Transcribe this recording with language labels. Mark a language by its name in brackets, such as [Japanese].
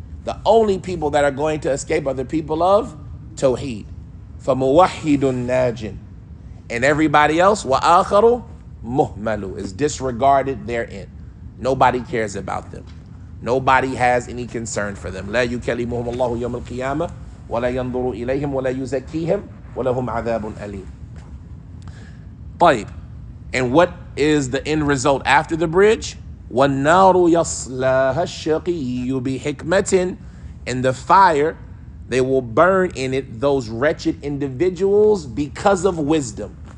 [English] The only people that are going to escape are the people of Tawheed. [Arabic] فَمُوَحِّدٌ نَاجٍ. [English] And everybody else, [Arabic] وَآخَرُ مُهْمَلُ, [English] is disregarded therein. Nobody cares about them. Nobody has any concern for them. [Arabic] لا يكلمهم الله يوم القيامة ولا ينظر إليهم ولا يزكيهم ولهم عذاب أليم. طيب. [English] And what is the end result after the bridge? [Arabic] وَالنَّارُ يَصْلَاهَا الشَّقِيُّ بِحِكْمَةٍ. [English] And the fire, they will burn in it those wretched individuals because of wisdom.